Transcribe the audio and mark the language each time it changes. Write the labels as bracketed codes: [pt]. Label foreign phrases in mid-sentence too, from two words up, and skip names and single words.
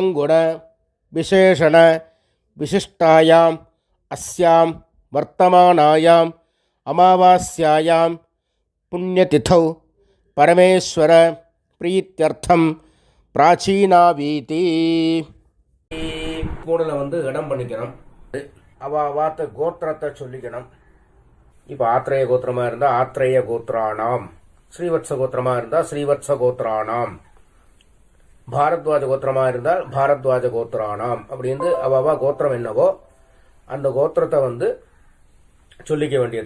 [sa] गुण विशेषण विशिष्टायाम् अस्यां वर्तमानायां अमावास्यायां पुण्यतिथौ परमेश्वर प्रीत्यर्थं प्राचीनावीति [ta] கூடல இடம் பண்ணிக்கணும். அவாத்த கோத்திரத்தை சொல்லிக்கணும். இப்போ ஆத்ரேய கோத்திரமா இருந்தால் [sa] आत्रेय गोत्राणाम्, [ta] ஸ்ரீவத்ச கோத்திரமா இருந்தால் [sa] श्रीवत्स गोत्राणाम्, [ta] பாரத்வாஜ கோத்திரமா இருந்தால் [sa] भारद्वाज गोत्राणाम् [ta] அப்படின்னு அவா கோத்திரம் என்னவோ அந்த கோத்திரத்தை சொல்லிக்க வேண்டியது.